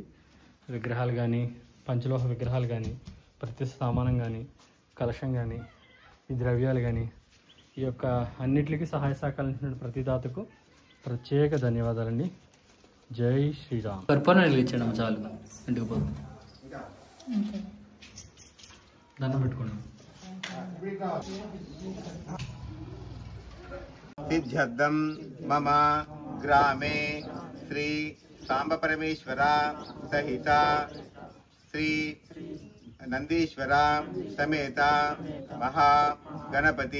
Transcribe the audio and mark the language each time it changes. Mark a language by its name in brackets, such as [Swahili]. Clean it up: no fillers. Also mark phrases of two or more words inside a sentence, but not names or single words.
[Telugu] విగ్రహాలు కానీ, పంచలోహ విగ్రహాలు కానీ, ప్రతి సామానం కానీ, కలశం కానీ, ఈ ద్రవ్యాలు కానీ, ఈ యొక్క అన్నిటికీ సహాయ సహకారాలు ఇచ్చినటువంటి ప్రతి దాతకు ప్రత్యేక ధన్యవాదాలండి. జై శ్రీరామ్. కర్పూరం వెలిగించడం చాలు, ఇంటికి పోదు. దండం పెట్టుకోండి. [Sanskrit] सिद्ध्यर्थं मम ग्रामे श्री सांब परमेश्वर सहित श्री नंदीश्वर समेत महागणपति